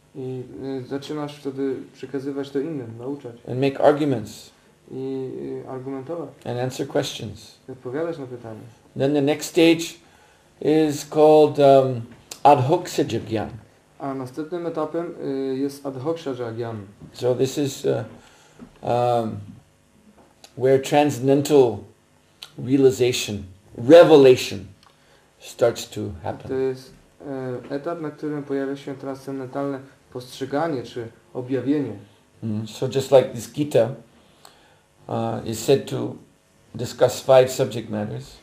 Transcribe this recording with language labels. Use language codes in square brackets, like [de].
[pl] I zaczynasz wtedy przekazywać to innym, nauczać. [en] and make arguments [pl] I argumentować. [en] and answer questions. [pl] I odpowiadać na pytania. [en] Then the next stage is called adhokshaja gyan. [pl] A następnym etapem jest adhokshaja gyan. [en] So this is where transcendental realization, revelation starts to [pl] To [en] happen. [pl] jest etap, na którym pojawia się transcendentalne postrzeganie czy objawienie. [en] So just like this Gita is said to discuss 5 subject matters: